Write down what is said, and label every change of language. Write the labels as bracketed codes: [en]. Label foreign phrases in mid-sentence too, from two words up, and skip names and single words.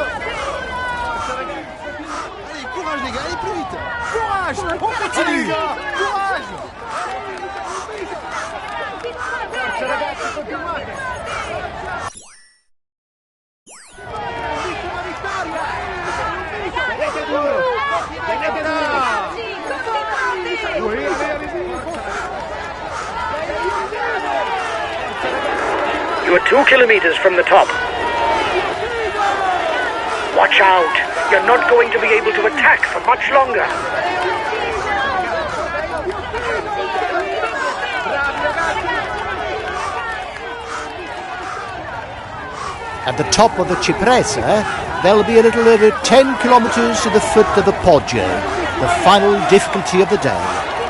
[it] Forza ragazzi! [fr] Allez, courage les gars, allez plus vite! Courage! On continue! Courage! [it] Forza ragazzi, continuate! Grandissima vittoria! Tenete duro! Tenete duro! [en] You are 2 kilometers from the top. Watch out! You're not going to be able to attack for much longer. At the top of the Cipressa, there'll be a little over 10 kilometers to the foot of the Poggio, the final difficulty of the day.